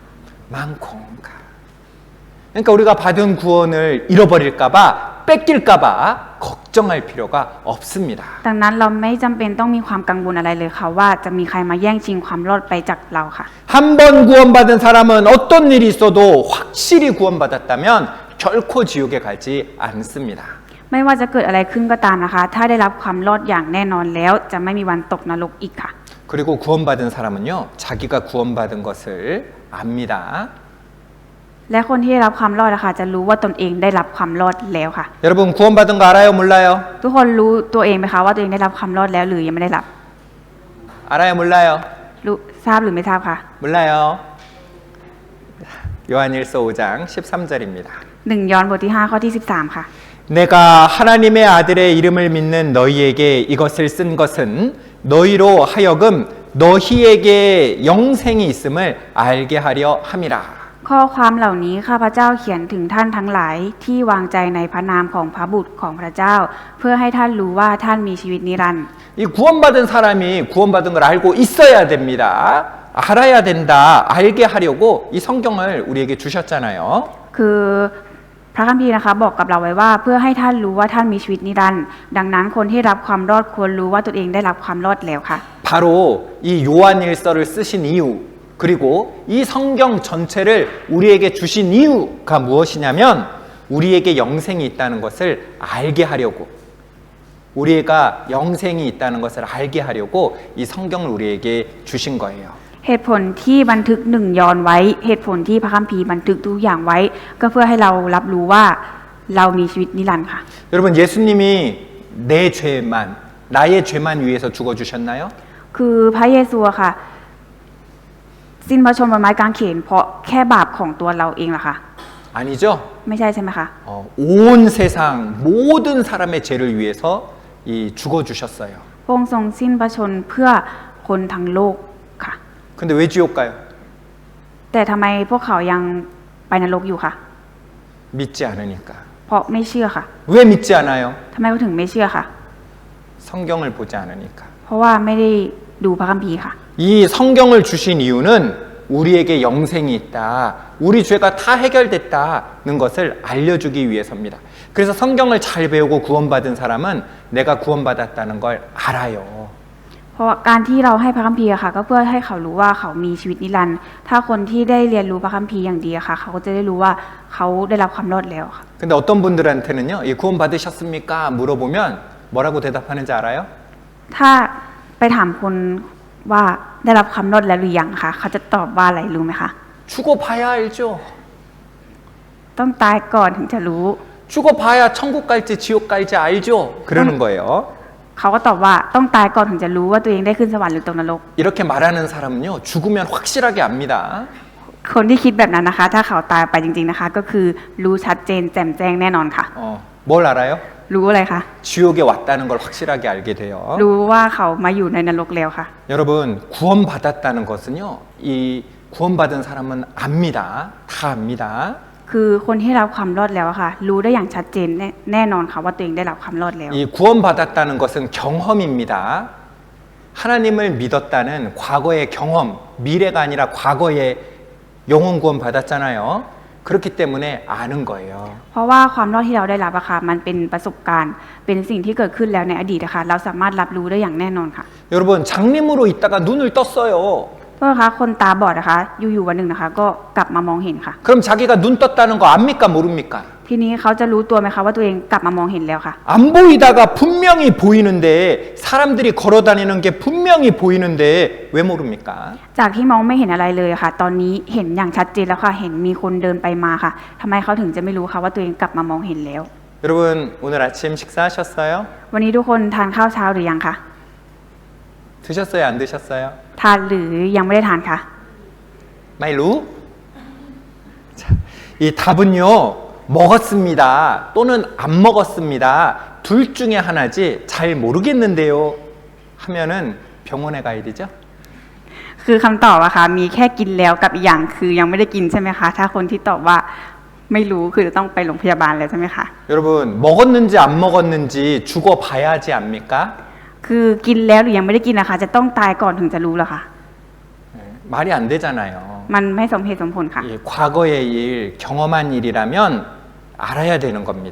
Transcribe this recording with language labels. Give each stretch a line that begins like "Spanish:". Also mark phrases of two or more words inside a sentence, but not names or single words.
Korean: 많고가. 그러니까 우리가 받은 구원을 잃어버릴까봐 뺏길까봐 걱정할 필요가 없습니다.
Thai: ดังนั้นเราไม่จำเป็นต้องมีความกังวลอะไรเลยค่ะว่าจะมีใครมาแย่งชิงความรอดไปจากเราค่ะ
Korean: 한 번 구원받은 사람은 어떤 일이 있어도 확실히 구원받았다면 결코 지옥에 가지 않습니다.
Thai: ไม่ว่าจะเกิดอะไรขึ้นก็ตามนะคะ ถ้าได้รับความรอดอย่างแน่นอนแล้วจะไม่มีวันตกนรกอีกค่ะ
Korean: 그리고 구원받은 사람은요, 자기가 구원받은 것을 압니다.
Thai: และคนที่ได้รับความรอดนะคะจะรู้ว่าตนเองได้รับความรอดแล้วค่ะ
Korean: 여러분 구원받은 거 알아요, 몰라요?
Thai: ทุกคนรู้ตัวเองไหมคะว่าตัวเองได้รับความรอดแล้วหรือยังไม่ได้รับ
Korean: 알아요, 몰라요?
Thai: รู้ทราบหรือไม่ทราบคะ
Korean: 몰라요. 요한일서 5장 13절입니다.
Thai: 1 ยอห์นบทที่5ข้อที่13ค่ะ
Korean: 내가 하나님의 아들의 이름을 믿는 너희에게 이것을 쓴 것은 너희로 하여금 너희에게 영생이 있음을 알게 하려 함이라.
Thai: ข้อความเหล่านี้ข้าพเจ้าเขียนถึงท่านทั้งหลายที่วางใจในพระนามของพระบุตรของพระเจ้า เพื่อให้ท่านรู้ว่าท่านมีชีวิตนิรันดร์
Korean: 이 구원받은 사람이 구원받은 걸 알고 있어야 됩니다. 알아야 된다. 알게 하려고 이 성경을 우리에게 주셨잖아요.
Thai: คือพระคัมภีร์นะคะบอกกับเราไว้ว่าเพื่อให้ท่านรู้ว่าท่านมีชีวิตนิรันดร์ดังนั้นคนที่รับความรอดควรรู้ว่าตัวเองได้รับความรอดแล้วค่ะ
Korean: 바로 이 요한일서를 쓰신 이유 그리고 이 성경 전체를 우리에게 주신 이유가 무엇이냐면 우리에게 영생이 있다는 것을 알게 하려고 우리가 영생이 있다는 것을 알게 하려고 이 성경을 우리에게 주신 거예요.
Thai: เหตุผลที่บันทึก1 ยอห์นไว้เหตุผลที่พระคัมภีร์บันทึกทุกอย่างไว้ ก็เพื่อให้เรารับรู้ว่าเรามีชีวิตนิรันดร์ค่ะ
Korean: 여러분 예수님이 내 죄만 나의 죄만 위해서 죽어주셨나요?
Thai: คือพระเยซูอะค่ะสิ้นพระชนม์บนไม้กางเขนเพราะแค่บาปของตัวเราเองเหรอคะ
Korean: 아니죠.
Thai: ไม่ใช่ใช่ไหมคะ
Korean: 온 세상 모든 사람의 죄를 위해서 이 죽어주셨어요.
Thai: พระองค์ทรงสิ้นพระชนม์เพื่อคนทั้งโลกค่ะ
Korean: 근데 왜 지옥 가요?
Thai: แต่ทำไมพวกเขายังไปนรกอยู่คะ
Korean: 믿지 않으니까.
Thai: เพราะไม่เชื่อค่ะ
Korean: 왜 믿지 않아요?
Thai: ทำไมเขาถึงไม่เชื่อค่ะ
Korean: 성경을 보지 않으니까.
Thai: เพราะว่าไม่ได้ดูพระคัมภีร์ค่ะ
Korean: 이 성경을 주신 이유는 우리에게 영생이 있다. 우리 죄가 다 해결됐다는 것을 알려주기 위해서입니다. 그래서 성경을 잘 배우고 구원받은 사람은 내가 구원받았다는 걸 알아요.
Thai: เพราะการที่เราให้พระคัมภีร์ค่ะ ก็เพื่อให้เขารู้ว่าเขามีชีวิตนิรันดร์ถ้าคนที่ได้เรียนรู้พระคัมภีร์อย่างดีค่ะ เขาก็จะได้รู้ว่าเขาได้รับความรอดแล้วค่ะ
Korean: 근데 어떤 분들한테는요, 이 구원받으셨습니까? 물어보면 뭐라고 대답하는지 알아요?
Thai: ถ้าไปถามคนว่าได้รับความรอดแล้วหรือยังคะเขาจะตอบว่าอะไรรู้ไหมคะ
Korean: 죽어봐야 알죠.
Thai: ต้องตายก่อนถึงจะรู้
Korean: 죽어봐야 천국 갈지 지옥 갈지 알죠. 그러는 거예요.
Thai: เขาก็ตอบว่าต้องตายก่อนถึงจะรู้ว่าตัวเองได้ขึ้นสวรรค์หรือตกนรก
Korean: 이렇게 말하는 사람은요, 죽으면 확실하게 압니다.
Thai: คนที่คิดแบบนั้นนะคะ ถ้าเขาตายไปจริงๆนะคะ ก็คือรู้ชัดเจนแจ่มแจ้งแน่นอนค่ะ
Korean: 뭘 알아요?
Thai: รู้อะไรคะ
Korean: 지옥에 왔다는 걸 확실하게 알게 돼요.
Thai: รู้ว่าเขามาอยู่ในนรกแล้วค่ะ
Korean: 여러분, 구원받았다는 것은요, 이 구원받은 사람은 압니다. 다 압니다.
Thai: คือคนที่รับความรอดแล้วอะค่ะ รู้ได้อย่างชัดเจนแน่นอนค่ะว่าตัวเองได้รับความรอดแล้ว
Korean: 이 구원받았다는 것은 경험입니다. 하나님을 믿었다는 과거의 경험, 미래가 아니라 과거의 영혼 구원 받았잖아요. 그렇기 때문에 아는 거예요.
Thai: เพราะว่าความรอดที่เราได้รับอะค่ะมันเป็นประสบการณ์ เป็นสิ่งที่เกิดขึ้นแล้วในอดีตอะค่ะเราสามารถรับรู้ได้อย่างแน่นอนค่ะ
Korean: 여러분, 장님으로 있다가 눈을 떴어요.
Thai: ก็นะคะคนตาบอดนะคะอยู่ๆวันหนึ่งนะคะ ก็กลับมามองห็นค่ะ
Korean: 그럼 자기가 눈 떴다는 거 압니까 모릅니까?
Thai: ทีนี้เขาจะรู้ตัวไหมคะว่าตัวเองกลับมามองเห็นแล้วค่ะ
Korean: 안 보이다가 분명히 보이는데 사람들이 걸어다니는 게 분명히 보이는데 왜 모릅니까?
Thai: จากที่มองไม่เห็นอะไรเลยค่ะ ตอนนี้เห็นอย่างชัดเจนแล้วค่ะ เห็นมีคนเดินไปมาค่ะทำไมเขาถึงจะไม่รู้คะว่าตัวเองกลับมามองเห็นแล้ว
Korean: 여러분, 오늘 아침 식사하셨어요?
Thai: วันนี้ทุกคนทานข้าวเช้าหรือยังคะ
Korean: 드셨어요? 안 드셨어요?
Thai: ทานหรือยังไม่ได้ทานคะ 마일루?
Korean: 자, 이 답은요, 먹었습니다. 또는 안 먹었습니다. 둘 중에 하나지 잘 모르겠는데요. 하면은 병원에 가야 되죠?
Thai: คือคำตอบอะค่ะมีแค่กินแล้วกับอีกอย่างคือยังไม่ได้กินใช่ไหมคะ ถ้าคนที่ตอบว่าไม่รู้คือจะต้องไปโรงพยาบาลแล้วใช่ไหมคะ
Korean: 여러분, 먹었는지 안 먹었는지 죽어봐야지 압니까?
Thai: คือกินแล้วหรือยังไม่ได้กินนะคะ จะต้องตายก่อนถึงจะรู้เหรอคะ
Korean: 말이 안 되잖아요.
Thai: มันไม่สมเหตุสมผลค่ะ
Korean: 이 과거의 일, 경험한 일이라면 알아야 되는 겁니다.